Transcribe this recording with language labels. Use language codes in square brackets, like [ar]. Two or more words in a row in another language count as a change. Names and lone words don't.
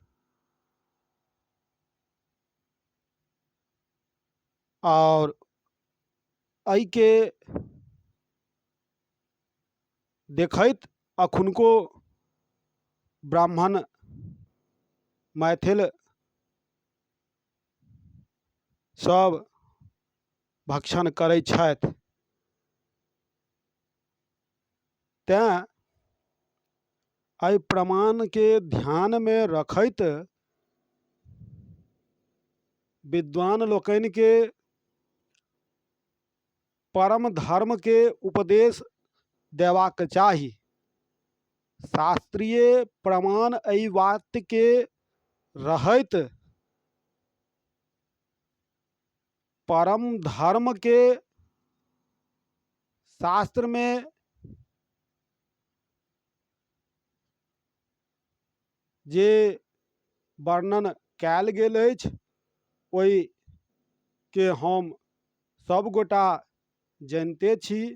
[mai] और एहि के देखैत अखुनको ब्राह्मण मैथिल सब भक्षण करै छथि। तेँ एहि प्रमाण के ध्यान में रखैत विद्वान लोकनि के परम धर्म के उपदेश देबाक चाही। शास्त्रीय प्रमाण एहि बात के रहैत परम धर्म के शास्त्र में जे वर्णन कयल गेल अछि, ओहि के हम सब गोटा जानिते छी।